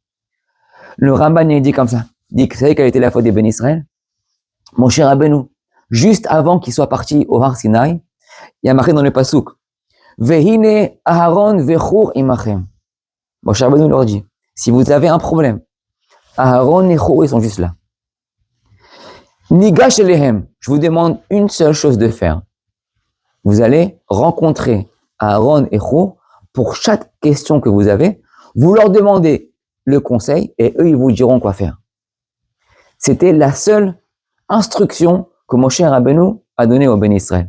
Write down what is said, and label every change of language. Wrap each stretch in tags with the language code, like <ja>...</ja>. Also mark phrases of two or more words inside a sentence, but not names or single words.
<fr>Le Ramban, il dit comme ça. Il dit que vous savez quelle était la faute des Béné Israël? Moshe Rabbeinu, juste avant qu'ils soient partis au Har Sinaï, il y a marqué dans le Pasuk,</fr> <he>והנה אהרן וחור עמכם.</he> <fr>Moshe Rabbeinu leur dit, si vous avez un problème, Aharon et Chur, ils sont juste là.</fr> <he>ניגש אליהם,</he> <fr>je vous demande une seule chose de faire. Vous allez rencontrer Aaron et Chur pour chaque question que vous avez. Vous leur demandez le conseil et eux, ils vous diront quoi faire. C'était la seule instruction que Moshe Rabbeinu a donnée au Béni Israël.</fr>